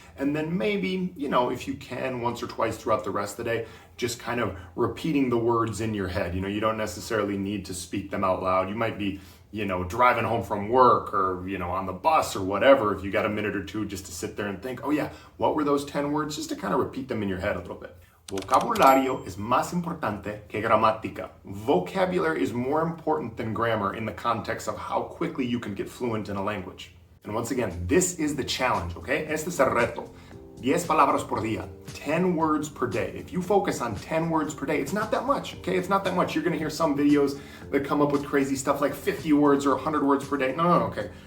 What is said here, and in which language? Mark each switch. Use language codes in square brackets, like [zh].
[en] And then maybe, if you can, once or twice throughout the rest of the day, just kind of repeating the words in your head. You don't necessarily need to speak them out loud. You might be, driving home from work or, on the bus or whatever, if you got a minute or two just to sit there and think, oh yeah, what were those 10 words? Just to kind of repeat them in your head a little bit. [es] Vocabulario es más importante que gramática. [en] Vocabulary is more important than grammar in the context of how quickly you can get fluent in a language. And once again, this is the challenge, okay? [es] Este es el reto. 10 palabras por día, [en] 10 words per day. If you focus on 10 words per day, it's not that much, okay? It's not that much. You're gonna hear some videos that come up with crazy stuff like 50 words or 100 words per day. No, okay.